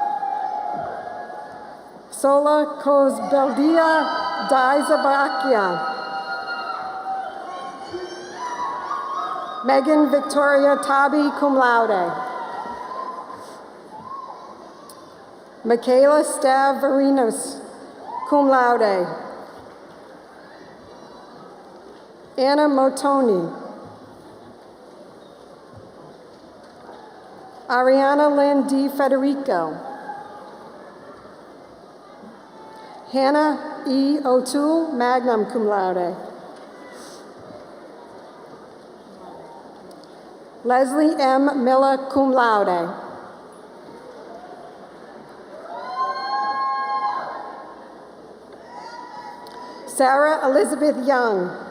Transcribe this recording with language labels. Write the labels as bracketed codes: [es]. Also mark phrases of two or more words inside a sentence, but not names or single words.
[en] Sola Cosbeldia Dizabakia. Megan Victoria Tabi, [la] cum laude. [en] Michaela Stavarinos, [la] cum laude. [en] Anna Motoni. Ariana Lynn D. Federico. Hannah E. O'Toole, [la] magna cum laude. [en] Leslie M. Miller, [la] cum laude. [en] Sarah Elizabeth Young.